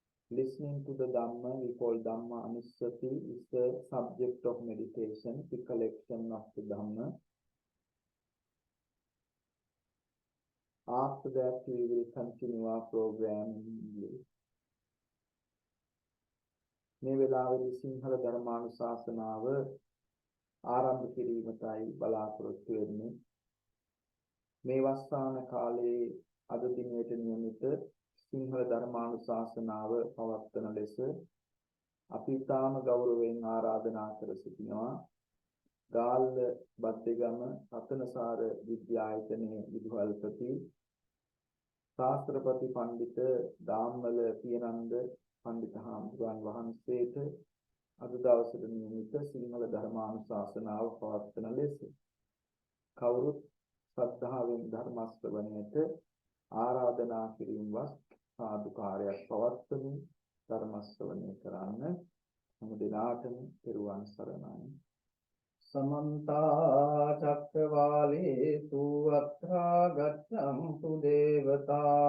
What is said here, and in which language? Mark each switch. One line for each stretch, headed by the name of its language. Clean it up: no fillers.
English: Listening to the Dhamma, we call Dhamma Anusati, is the subject of meditation, the collection of the Dhamma. After that, we will continue our program in English.
Sinhala: මේ වෙලාවේදී සිංහල ධර්මානුශාසනාව ආරම්භ කිරීමටයි බලාපොරොත්තු වෙන්නේ. මේ වස්සාන කාලයේ අද දිනයට නියමිත සිංහල ධර්මානුශාසනාව පවත්වන ලෙස අපි තාම ගෞරවයෙන් ආරාධනා කර සිටිනවා. ගාල්ල බද්දේගම රතනසාර විද්‍යායතනයේ විදුහල්පති ශාස්ත්‍රපති පඬිත දාම්මල පියනන්ද පඬිත හාමුදුරන් වහන්සේට අද දවසේ නියමිත සිංහල ධර්මානුශාසනාව පවත්වන ලෙස කවුරුත් ශ්‍රද්ධාවෙන් ධර්ම ශ්‍රවණයට ආරාධනා කිරීමවත් සාදුකාරයක් පවත්වමින් ධර්ම ශ්‍රවණය කරන්න හැම දිනාටම පෙරවන් සරණයි.
Pali: समन्ता चक्रवालेषु अत्रा गच्छन्तु देवता